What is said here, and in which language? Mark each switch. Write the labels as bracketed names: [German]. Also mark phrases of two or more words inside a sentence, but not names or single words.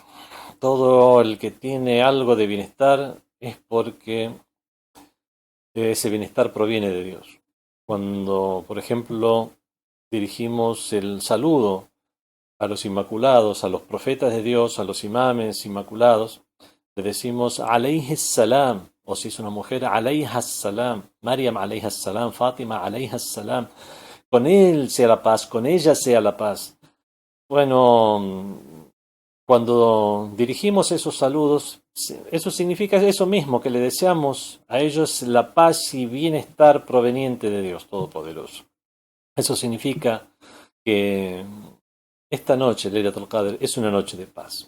[Spanish] Todo el que tiene algo de bienestar es porque ese bienestar proviene de Dios. Cuando, por ejemplo, dirigimos el saludo a los inmaculados, a los profetas de Dios, a los imames inmaculados, le decimos [Arabic] عليه السلام, [Spanish] o si es una mujer, [Arabic] عليها السلام، Maryam عليها السلام، Fátima عليها السلام, [Spanish] con él sea la paz, con ella sea la paz. Bueno, cuando dirigimos esos saludos, eso significa eso mismo, que le deseamos a ellos la paz y bienestar proveniente de Dios Todopoderoso. Eso significa que esta noche, Leilatul Qadr, es una noche de paz.